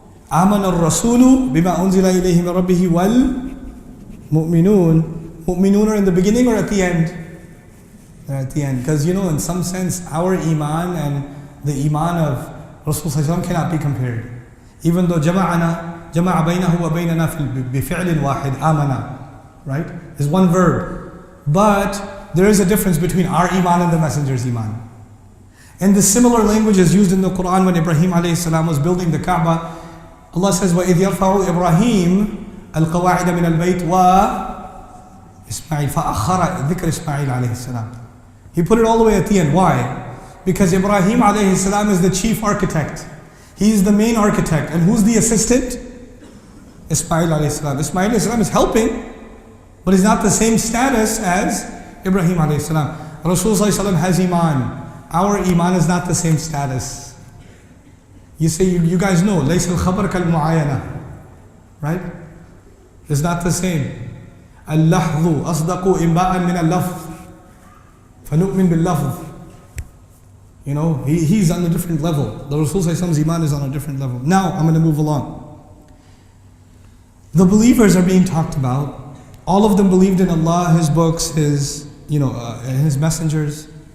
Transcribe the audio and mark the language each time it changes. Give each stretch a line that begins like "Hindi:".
Arabic: آمن الرسول بما أنزل إليه من ربه والمؤمنون.
English: Mu'minun are in the beginning or at the end? They're at the end. Because in some sense, our iman and the iman of Rasulullah cannot be compared. Even though
Arabic: جمع بينه وبيننا بفعل واحد آمنا,
English: right? Is one verb. But there is a difference between our iman and the messenger's iman. And the similar language is used in the Quran when Ibrahim alayhi salam was building the Kaaba. Allah says,
Arabic: وَإِذْ يَرْفَعُ إِبْرَاهِيمُ الْقَوَاعِدَ مِنَ الْبَيْتِ وَإِسْمَاعِيلَ فَأَخَّرَ ذِكْرِ إسماعيل alayhi salam.
English: He put it all the way at the end. Why? Because Ibrahim alayhi salam is the chief architect. He is the main architect. And who's the assistant? Ismail alayhi salam. Ismail alayhi salam is helping, but he's not the same status as Ibrahim alayhi salam. Rasulullah has iman. Our iman is not the same status. You say, you guys know,
Arabic: لَيْسَ الْخَبَرْ كَالْمُعَايَنَةِ,
English: right? It's not the same.
Arabic: اللحظ أصدق إنباء من اللفظ فنؤمن باللفظ.
English: He's on a different level. The Rasul's iman is on a different level. Now, I'm going to move along. The believers are being talked about. All of them believed in Allah, His books, His messengers.